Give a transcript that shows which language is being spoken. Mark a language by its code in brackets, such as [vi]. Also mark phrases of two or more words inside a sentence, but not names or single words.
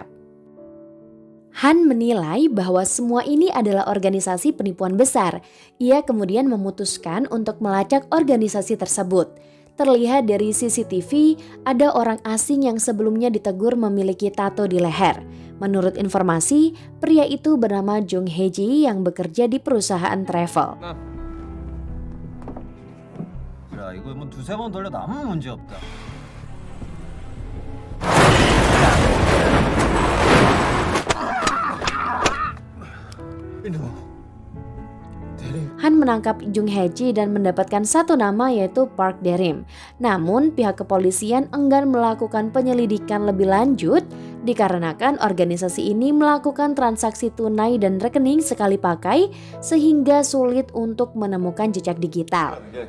[id] Han menilai bahwa semua ini adalah organisasi penipuan besar. Ia kemudian memutuskan untuk melacak organisasi tersebut. Terlihat dari CCTV, ada orang asing yang sebelumnya ditegur memiliki tato di leher. Menurut informasi, pria itu bernama Jung Hae-ji yang bekerja di perusahaan travel. [ko] 야, 이거 뭐 두세 번 돌려도 아무 문제 없다. [id] Han menangkap Jung Hae-ji dan mendapatkan satu nama yaitu Park Dae-rim. Namun pihak kepolisian enggan melakukan penyelidikan lebih lanjut dikarenakan organisasi ini melakukan transaksi tunai dan rekening sekali pakai sehingga sulit untuk menemukan jejak digital.